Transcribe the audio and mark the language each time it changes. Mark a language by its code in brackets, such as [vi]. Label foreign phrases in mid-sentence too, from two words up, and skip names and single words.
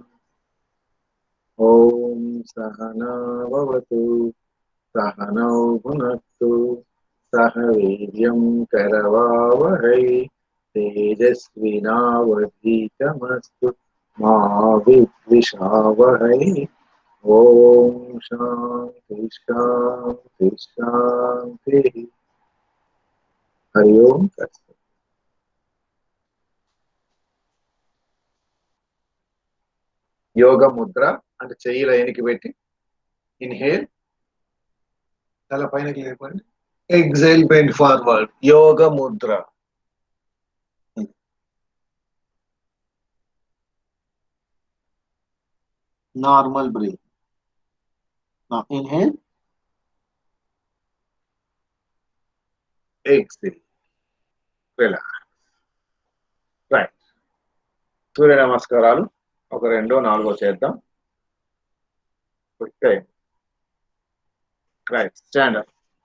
[sa] ओम सहना भवतु सहनौ भुनक्तु सह वीर्यं करवावहै तेजस्विनावधीतमस्तु मा विद्विषावहै। ओम शांति शांति शांति। हरि ओम। [te] యోగ ముద్ర అంటే చెయ్యి లైన్కి పెట్టి ఇన్హేల్, తల పైనకి లేపండి, [en] exhale bend forward. [te] యోగ ముద్ర. [en] normal breath. Now inhale, exhale, relax. Right. [te] సూర్య నమస్కారాలు ఒక 2 4 చేద్దాం. [en] okay, right, stand up.